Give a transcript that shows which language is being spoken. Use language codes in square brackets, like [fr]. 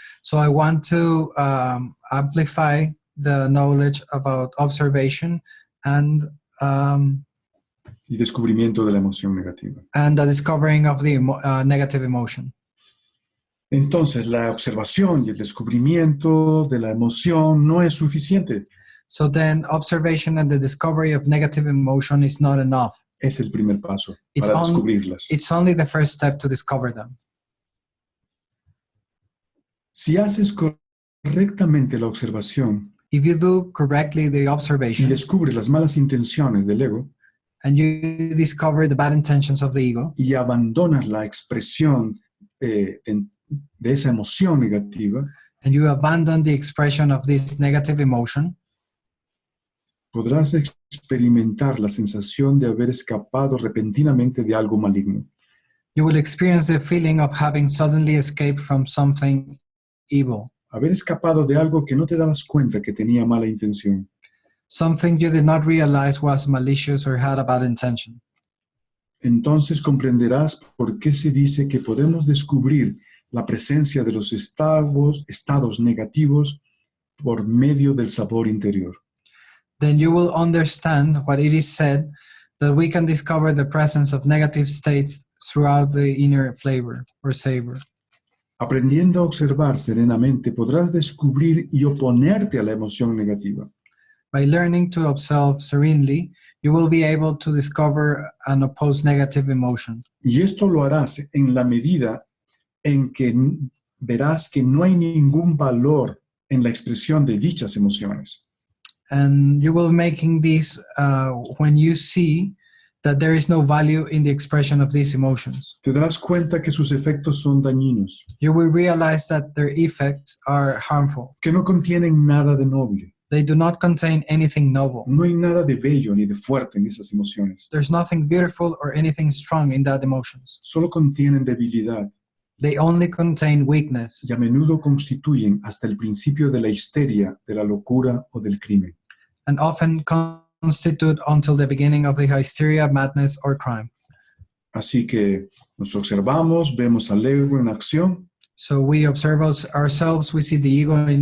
[en] So I want to amplify the knowledge about observation and [es] Y descubrimiento de la emoción negativa. [en] the discovering of the negative emotion. [es] Entonces, la observación y el descubrimiento de la emoción no es suficiente. [en] So then observation and the discovery of negative emotion is not enough. [es] Es el primer paso [en] It's [es] para [en] on- [es] descubrirlas. [en] It's only the first step to discover them. [es] Si haces correctamente la observación [en] If you do correctly the [es] y [en] observation [es] descubres las malas intenciones del ego [en] and you discover the bad intentions of the ego [es] y abandonas la expresión de esa emoción negativa, [en] and you abandon the expression of this negative emotion, [es] podrás experimentar la sensación de haber escapado repentinamente de algo maligno. [en] you will experience the feeling of having suddenly escaped from something evil, [es] Haber escapado de algo que no te dabas cuenta que tenía mala intención. [en] something you did not realize was malicious or had a bad intention. [es] Entonces comprenderás por qué se dice que podemos descubrir la presencia de los estados negativos por medio del sabor interior. [en] Then you will understand what it is said that we can discover the presence of negative states throughout the inner flavor or savor. [es] Aprendiendo a observar serenamente, podrás descubrir y oponerte a la emoción negativa. [en] By learning to observe serenely, you will be able to discover and oppose negative emotion. [es] Y esto lo harás en la medida en que verás que no hay ningún valor en la expresión de dichas emociones. [en] And you will be making this when you see that there is no value in the expression of these emotions. [es] Te darás cuenta que sus efectos son dañinos, [en] You will realize that their effects are harmful. [es] que no contienen nada de noble. [en] They do not contain anything noble. [es] No hay nada de bello ni de fuerte en esas emociones. [en] There's nothing beautiful or anything strong in that emotions. [es] Solo contienen debilidad [en] They only contain weakness [es] y a menudo constituyen hasta el principio de la histeria, de la locura o del crimen. [en] and often constitute until the beginning of the hysteria, madness, or crime. [es] Así que nos observamos, vemos al ego en acción [en] So we observe ourselves, we see the ego in